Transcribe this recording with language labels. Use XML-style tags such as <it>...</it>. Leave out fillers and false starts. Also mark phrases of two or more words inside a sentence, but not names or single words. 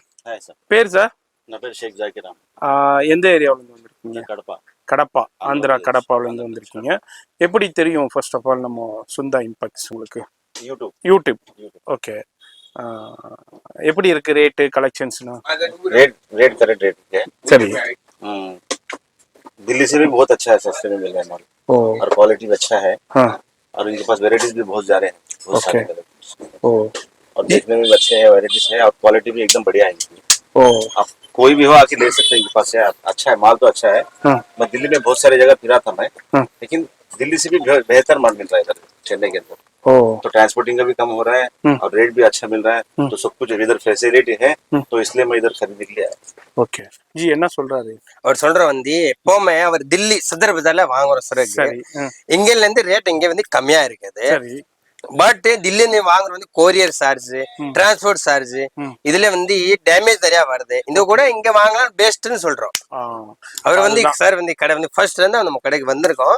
<ta>ஹாய் சார். பேர் சார்? நான் பேர் ஷேக் ஜாக்கிர். எந்த ஏரியாவுல இருந்து வந்திருக்கீங்க? கடப்பா. ஆந்திரா கடப்பாவுல இருந்து வந்திருக்கீங்க. எப்படி தெரியும்</ta> <en>first of all</en> <ta>நம்ம சுந்தா இம்பாக்ட்ஸ் உங்களுக்கு? யூடியூப். ஓகே. எப்படி இருக்கு</ta> <en>rate collections-னா?</en> <hi>रेट करेक्ट रेट है।</hi> <ta>சரி.</ta> <hi>दिल्ली से भी बहुत अच्छा है, सस्ते में मिल रहा है माल और क्वालिटी भी अच्छा है। हाँ। और इनके पास वेराइटीज भी बहुत ज्यादा है, बहुत सारे कलर और देखने में भी अच्छे हैं, वेराइटीज है और क्वालिटी भी एकदम बढ़िया है इनकी। आप कोई भी हो आके ले सकते हैं, इनके पास है, अच्छा है माल तो अच्छा है। मैं दिल्ली में बहुत सारी जगह फिरा था मैं, लेकिन दिल्ली से भी बेहतर माल मिल रहा है इधर चेन्नई के अंदर। तो ट्रांसपोर्टिंग का भी कम हो रहा है और रेट भी अच्छा मिल रहा है, तो सब कुछ इधर फैसिलिटी है, तो इसलिए मैं इधर खरीदने के लिए आया।</hi> <ta>ஓகே ஜி, என்ன சொல்றாரு அவர் சொல்ற வந்து எப்பவுமே அவர் தில்லி சதர் பஜார்ல வாங்குற சரக்கு சரி. இங்க இருந்து ரேட் இங்க வந்து கம்மியா இருக்குது. சரி. பட் தில்லி இருந்து வாங்குற வந்து</ta> <en>courier charge, transport charge,</en> <ta>இதுல வந்து டேமேஜ் நிறைய வருது. இது கூட இங்க வாங்கலாம் பெஸ்ட்னு சொல்றோம். அவர் வந்து சார் வந்து கடை வந்து ஃபர்ஸ்ட்ல இருந்து நம்ம கடைக்கு வந்திருக்கோம்.</ta>